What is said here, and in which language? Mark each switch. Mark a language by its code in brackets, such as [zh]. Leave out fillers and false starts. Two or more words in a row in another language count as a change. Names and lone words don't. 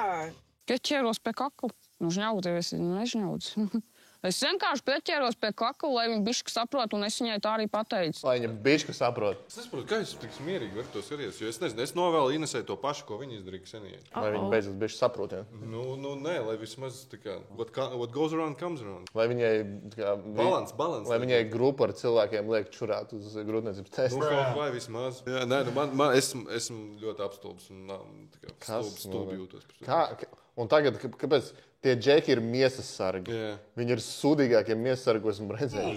[lv] Es ķeros pie kakla. Nu, žņauties, nežņauts. Es vienkārši pieķēros pie kakla, lai viņa bišķi saprot, un es viņai tā arī pateicu. Lai viņa bišķi saprot. Es nesaprotu, kā es tik mierīgi varu to skatīties, jo es nezinu, es novēlu Inesai to pašu, ko viņa izdarīja Ksenijai. Lai viņa beidzot bišķi saprot, ja? Nu, nē, lai vismaz tā kā, [en] what goes around comes around. [lv] Lai viņai, balans. Lai viņai grupa ar cilvēkiem liek čurāt uz grūtniecības testu. Nu, kaut vai vismaz. Jā, nē, nu, esmu ļoti apstulbs un stulbi jūtos. Un tagad, kāpēc Tie džeki ir miesas sargi. Viņi ir sūdīgākie miesas sargi, ko esmu redzējis.